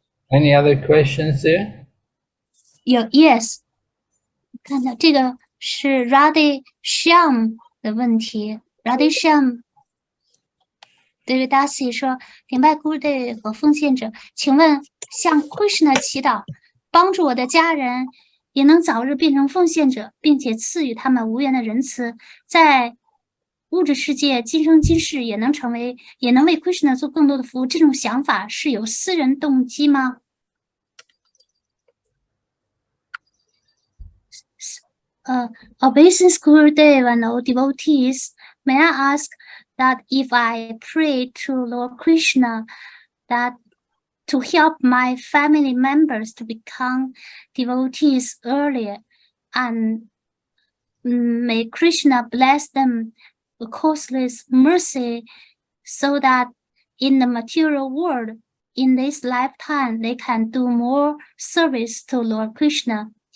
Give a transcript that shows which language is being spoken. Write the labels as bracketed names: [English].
[English] Any other questions there? [Chinese] Yes， 看到这个是 Radhe Shyam 的问题。 Radhe Shyam 对 Dasi 说：“顶拜 Gurudev 和奉献者，请问向 Krishna 祈祷，帮助我的家人也能早日变成奉献者，并且赐予他们无缘的仁慈，在物质世界今生今世也能为 Krishna 做更多的服务。这种想法是有私人动机吗？” [English] Obeisance Gurudev and all devotees, may I ask that if I pray to Lord Krishna that to help my family members to become devotees earlier, and may Krishna bless them with causeless mercy so that in the material world, in this lifetime, they can do more service to Lord Krishna.